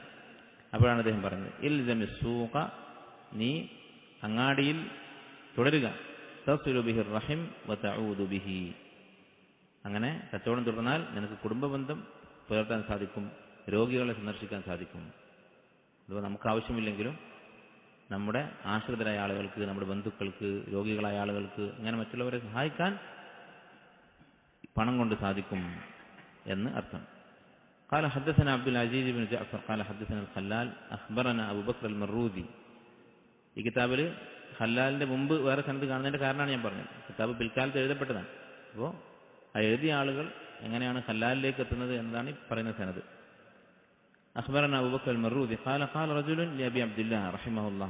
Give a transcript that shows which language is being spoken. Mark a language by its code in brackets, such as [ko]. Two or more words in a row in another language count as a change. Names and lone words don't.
[ml] അപ്പോഴാണ് അദ്ദേഹം പറഞ്ഞത്, [ar] الزم السوق, [ml] നീ അങ്ങാടിയിൽ തുടരുക, [ar] تصل به الرحم وتعود به, [ml] അങ്ങനെ കച്ചവടം തുടർന്നാൽ നിനക്ക് കുടുംബബന്ധം പുലർത്താൻ സാധിക്കും, രോഗികളെ സന്ദർശിക്കാൻ സാധിക്കും. അഥവാ നമുക്ക് ആവശ്യമില്ലെങ്കിലും നമ്മുടെ ആശ്രിതരായ ആളുകൾക്ക്, നമ്മുടെ ബന്ധുക്കൾക്ക്, രോഗികളായ ആളുകൾക്ക്, അങ്ങനെ മറ്റുള്ളവരെ സഹായിക്കാൻ പണം കൊണ്ട് സാധിക്കും എന്ന് അർത്ഥം. [ar] قال حدثنا عبد العزيز بن جعفر قال حدثنا الخلال أخبرنا أبو بكر المروذي. [ml] ഈ കിതാബിൽ ഖല്ലാലിൻ്റെ മുമ്പ് വേറെ സനദ് കാണുന്നതിൻ്റെ കാരണമാണ് ഞാൻ പറഞ്ഞത്. കിതാബ് പിൽക്കാലത്ത് എഴുതപ്പെട്ടതാണ്. അപ്പോൾ ആ എഴുതിയ ആളുകൾ എങ്ങനെയാണ് ഖല്ലാലിലേക്ക് എത്തുന്നത് എന്നതാണ് ഈ പറയുന്ന സനദ്. [ar] أخبرنا أبو بكر المروذي قال قال رجل لأبي عبد الله رحمه الله.